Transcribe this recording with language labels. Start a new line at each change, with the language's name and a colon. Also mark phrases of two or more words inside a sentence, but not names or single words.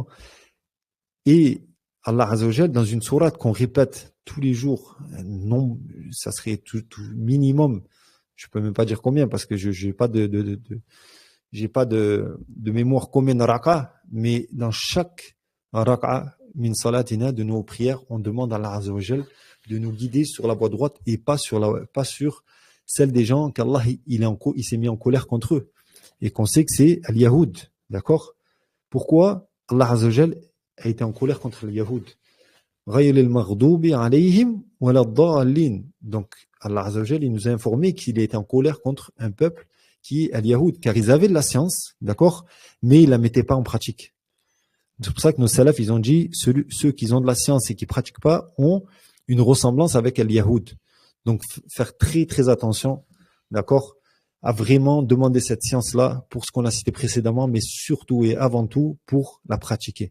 French: Et Allah
Arabic: عز وجل,
French: dans une sourate qu'on répète tous les jours, non, ça serait tout minimum, je peux même pas dire combien parce que j'ai pas de mémoire combien de raka, mais dans chaque raka
Arabic: من صلاتنا
French: de nos prières, on demande à Allah
Arabic: عز وجل
French: de nous guider sur la voie droite et pas sur celle des gens qu'Allah il s'est mis en colère contre eux et qu'on sait que c'est al-Yahoud, d'accord? Pourquoi Allah
Arabic: عز وجل
French: a été en colère contre les Yahoud?
Arabic: غير المغضوب عليهم ولا الضالين.
French: Donc, Allah
Arabic: عز وجل,
French: il nous a informé qu'il était en colère contre un peuple qui est al-Yahoud, car ils avaient de la science, d'accord, mais ils la mettaient pas en pratique. C'est pour ça que nos salafs, ils ont dit, ceux qui ont de la science et qui pratiquent pas ont une ressemblance avec al-Yahoud. Donc, faire très, très attention, d'accord, à vraiment demander cette science-là pour ce qu'on a cité précédemment, mais surtout et avant tout pour la pratiquer.